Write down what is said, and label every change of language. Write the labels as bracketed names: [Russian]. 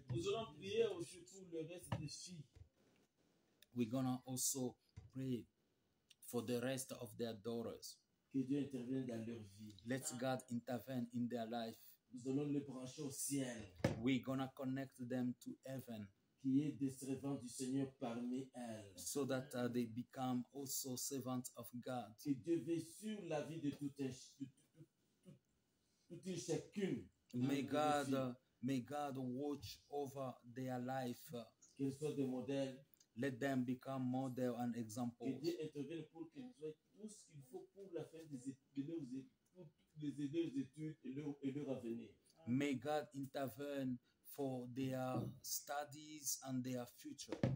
[French] Nous allons prier aussi pour le reste des filles. [English] We're gonna also pray for the rest of their daughters. [French] Que Dieu intervienne dans leur vie. [English] Let God intervene in their life. [French] Nous allons les brancher au ciel. [English] We're gonna connect them to heaven [French] Qu'il y ait des servants du Seigneur parmi elles. [English] so that they become also servants of God. [French] Que Dieu veille sur la vie de toute une chacune. [English] May God watch over their life. [French] Qu'elles soient des modèles. [English] Let them become model and [French] Que [English] examples. [French] Dieu intervienne pour qu'elles soient tout ce qu'il faut pour la fin pour les aider aux études et leur avenir. [English] May God intervene for their studies and their future.